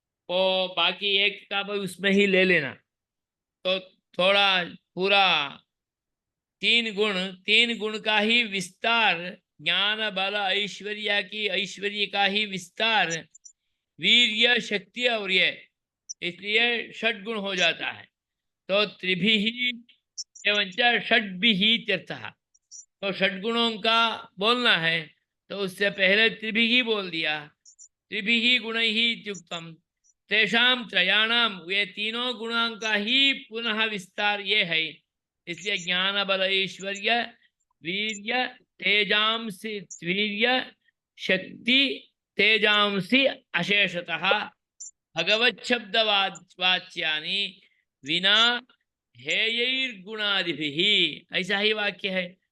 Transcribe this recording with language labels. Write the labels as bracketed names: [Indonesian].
[Hindi] वो बाकी एक का भाई उसमें ही ले लेना। तो थोड़ा पूरा तीन गुण का ही विस्तार, ज्ञान बल ऐश्वर्य की ऐश्वर्य का ही विस्तार, वीर्य शक्ति और ये, इसलिए षड्गुण हो जाता है। [Sanskrit] तो त्रिभिः एवंच षड्भिः तीर्थः। [Hindi] तो षड्गुणों का बोलना है तो उससे पहले त्रिभिः बोल दिया। [Sanskrit] त्रिभिः गुणैः इत्युक्तम् तेषां त्रयाणां, [Hindi] ये तीनों गुणों का ही पुनः विस्तार ये है। इसलिए [Sanskrit] ज्ञान बल ऐश्वर्य वीर्य तेजांसि वीर्य शक्ति तेजांसि अशेषतः भगवत शब्द वाच्यानि विना हेयैर्गुणादिभिः, [Hindi] ऐसा ही वाक्य है।